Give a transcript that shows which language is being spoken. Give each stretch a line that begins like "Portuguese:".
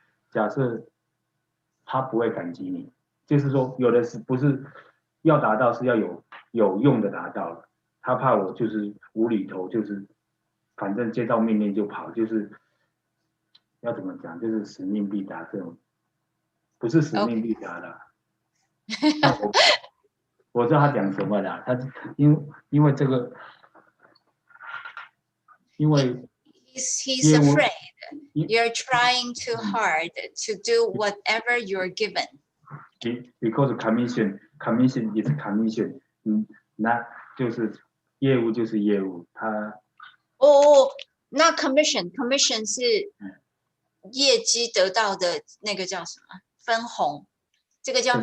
Chinese: 假设他不会感激你，就是说有的是不是要达到是要有用的达到了，他怕我就是无厘头，就是反正接到命令就跑，就是要怎么讲，就是使命必达这种，不是使命必达啦。但我知道他讲什么啦，他因为这个，因为
English: He's
Chinese: 业务
English: afraid you're trying too hard to do whatever you're given. because commission is commission，
Chinese: 那就是业务就是业务，他那 commission 是业绩得到的那个叫什么分红，这个叫 mission。